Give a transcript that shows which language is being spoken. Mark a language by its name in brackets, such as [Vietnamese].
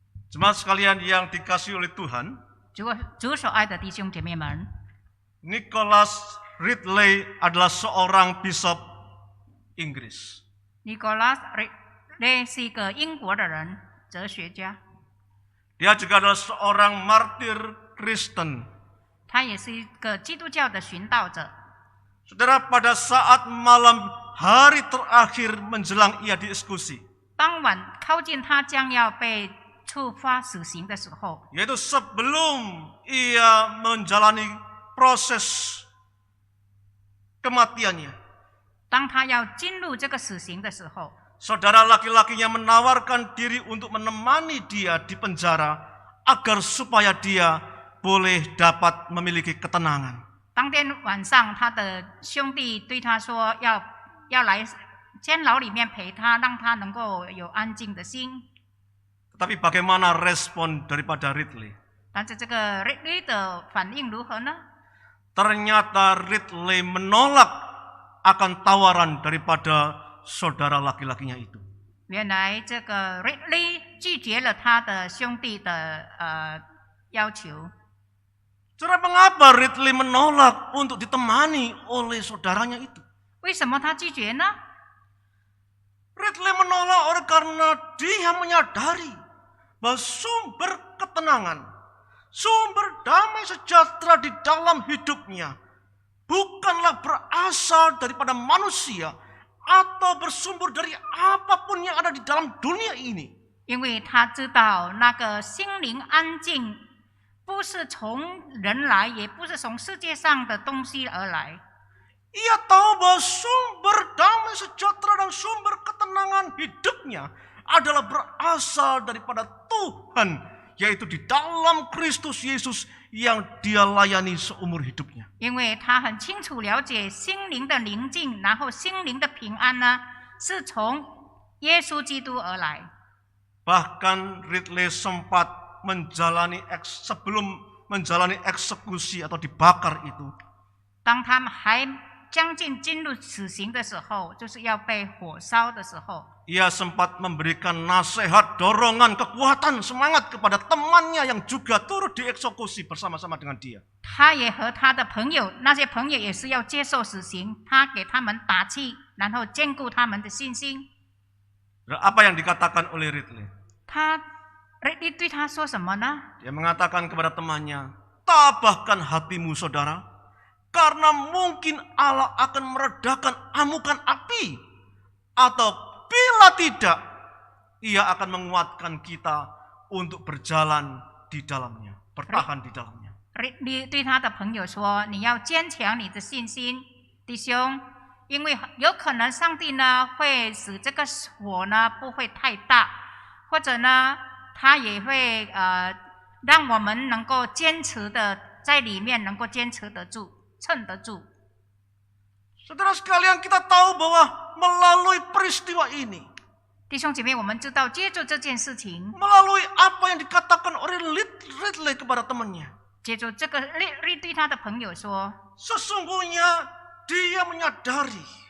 [Indonesian] Jemaat sekalian yang dikasihi oleh Tuhan, [Chinese] 主所爱的弟兄姐妹们， [Indonesian] Nicholas Ridley adalah seorang bishop Inggris. [Chinese] 尼古拉斯·雷是一个英国的人，哲学家， [Indonesian] Dia juga adalah seorang martir Kristen. [Chinese] 他也是一个基督教的殉道者。 [Indonesian] Saudara, pada saat malam hari terakhir menjelang ia dieksekusi, [Chinese] 当晚靠近他将要被处罚死刑的时候， [Indonesian] yaitu sebelum ia menjalani proses kematiannya, [Chinese] 当他要进入这个死刑的时候， [Indonesian] saudara laki-lakinya menawarkan diri untuk menemani dia di penjara agar supaya dia boleh dapat memiliki ketenangan. [Chinese] 当天晚上，他的兄弟对他说要来监牢里面陪他，让他能够有安静的心。 [Indonesian] Tetapi bagaimana respon daripada Ridley? [Chinese] 但是这个 Ridley 的反应如何呢？ [Indonesian] Ternyata Ridley menolak akan tawaran daripada saudara laki-lakinya itu. [Chinese] 原来这个 Ridley 拒绝了他的兄弟的要求。 [Indonesian] Saudara, mengapa Ridley menolak untuk ditemani oleh saudaranya itu? [Chinese] 为什么他拒绝呢？ [Indonesian] Ridley menolak oleh karena dia menyadari bahwa sumber ketenangan, sumber damai sejahtera di dalam hidupnya bukanlah berasal daripada manusia atau bersumber dari apapun yang ada di dalam dunia ini. [Chinese] 因为他知道那个心灵安静不是从人来，也不是从世界上的东西而来。 [Indonesian] Ia tahu bahwa sumber damai sejahtera dan sumber ketenangan hidupnya adalah berasal daripada Tuhan, yaitu di dalam Kristus Yesus yang dia layani seumur hidupnya. [Chinese] 因为他很清楚了解心灵的宁静，然后心灵的平安呢，是从耶稣基督而来。 [Indonesian] Bahkan Ridley sempat sebelum menjalani eksekusi atau dibakar itu, [Chinese] 当他们还将近进入死刑的时候，就是要被火烧的时候， [Indonesian] ia sempat memberikan nasihat, dorongan, kekuatan, semangat kepada temannya yang juga turut dieksekusi bersama-sama dengan dia. [Chinese] 他也和他的朋友，那些朋友也是要接受死刑，他给他们打气，然后坚固他们的信心。 [Indonesian] Apa yang dikatakan oleh Ridley? [Chinese] 他 Ridley 对他说什么呢？ [Indonesian] Dia mengatakan kepada temannya, "Tabahkan hatimu, saudara, karena mungkin Allah akan meredakan amukan api, atau bila tidak, ia akan menguatkan kita untuk berjalan di dalamnya, bertahan di dalamnya." [Chinese] Ridley 对他的朋友说：“你要坚强你的信心，弟兄，因为有可能上帝呢会使这个火呢不会太大，或者呢他也会让我们能够坚持的在里面能够坚持得住，撑得住。 [Indonesian] Saudara sekalian, kita tahu bahwa melalui peristiwa ini, [Chinese] 弟兄姐妹，我们知道，借助这件事情， [Indonesian] melalui apa yang dikatakan oleh Ridley kepada temannya, [Chinese] 借助这个律对他的朋友说， [Indonesian] sesungguhnya dia menyadari